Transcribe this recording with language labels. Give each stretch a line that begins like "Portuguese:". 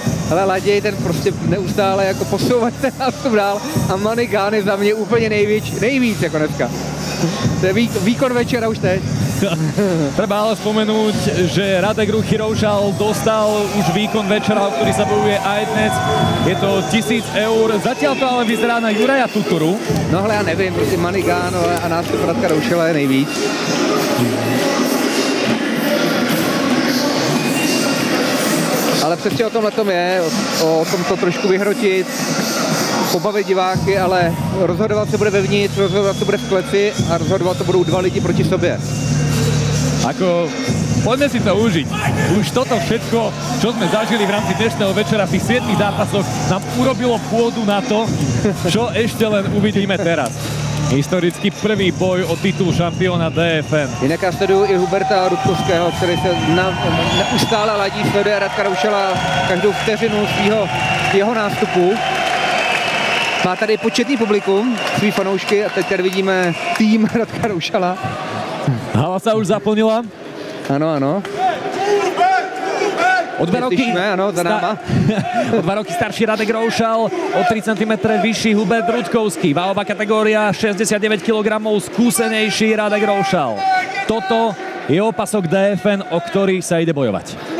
Czech: Ale Laděj ten prostě neustále jako posouvat ten nástup dál a Money Gun je za mě úplně nejvíc jako dneska. To je výkon večera už teď.
Slovak: Treba ale spomenúť, že Radek Ruchy Roušal dostal už výkon večera, o ktorý sa bojuje aj dnes. Je to 1000 eur. Zatiaľ to ale vyzerá na Juraja Tuturu.
Czech: No hele, já nevím, prostě Money Gun a nástup Radka Roušala je nejvíc. Ale přesně o tomhletom je, o tom to trošku vyhrotit, pobavit diváky, ale rozhodovat se bude vevnitř, rozhodovat se bude v kleci a rozhodovat to budou dva lidi proti sobě.
Slovak: Ako, poďme si to užiť. Už toto všetko, čo sme zažili v rámci dnešného večera v tých 7 zápasoch, nám urobilo pôdu na to, čo ešte len uvidíme teraz. Historicky prvý boj o titul šampiona DFN.
Czech: Jinak já sleduju i Huberta Rudkovského, který se neustále ladí, sleduje Radka Roušala každou vteřinu svého nástupu. Má tady početný publikum, svý fanoušky a teď tady vidíme tým Radka Roušala.
Slovak: Hala sa už zaplnila.
Czech: Ano, ano. O 2 roky, ano, za náma. O 2 roky starší Radek Roušal, o 3 cm vyšší Hubert Rudkovský.
Slovak: Váhová kategória 69 kg, skúsenejší Radek Roušal. Toto je opasok DFN, o ktorý sa ide bojovať.